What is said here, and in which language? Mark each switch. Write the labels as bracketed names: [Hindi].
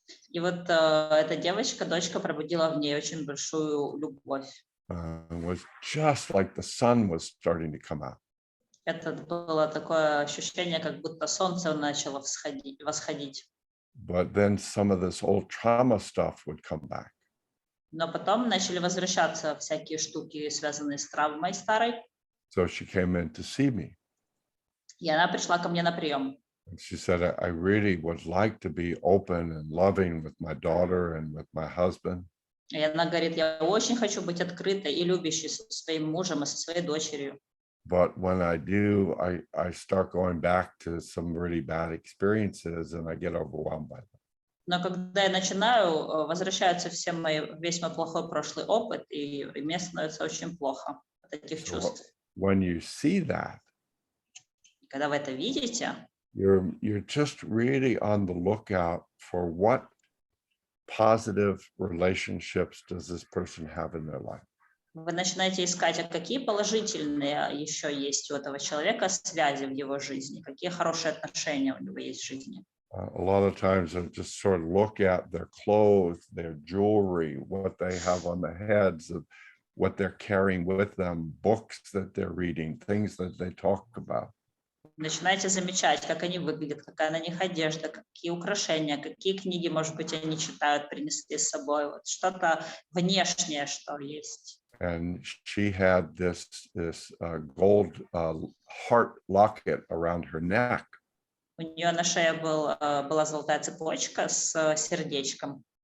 [Russian] И вот эта девочка, дочка, пробудила в ней очень большую любовь. [English] It was just like the sun was starting to come out. [Russian] Это было такое ощущение, как будто солнце начало восходить. [English] But then some of this old trauma stuff would come back. [Russian] Но потом начали возвращаться всякие штуки, связанные с травмой старой. [English] So she came in to see me. [Russian] И она пришла ко мне на прием. [English] And she said, I really would like to be open and loving with my daughter and with my husband. [Russian] И она говорит, я очень хочу быть открытой и любящей со своим мужем и со своей дочерью. [English] But when I do, I start going back to some really bad experiences and I get overwhelmed by them. [Russian] Но когда я начинаю, возвращаются весь мой плохой прошлый опыт, и мне становится очень плохо от этих чувств. [English] When you see that, [Russian] Когда вы это видите, [English] you're just really on the lookout for what positive relationships does this person have in their life. [Russian] вы начинаете искать, а какие положительные еще есть у этого человека связи в его жизни, какие хорошие отношения у него есть в жизни. [English] A lot of times I just sort of look at their clothes, their jewelry, what they have on the heads, of what they're carrying with them, books that they're reading, things that they talk about. [Russian] Начинаете замечать, как они выглядят, какая на них одежда, какие украшения, какие книги, может быть, они читают, принесли с собой, вот что-то внешнее, что есть. [English] And she had this gold heart locket around her neck. [Russian] У нее на шее была золотая цепочка с сердечком.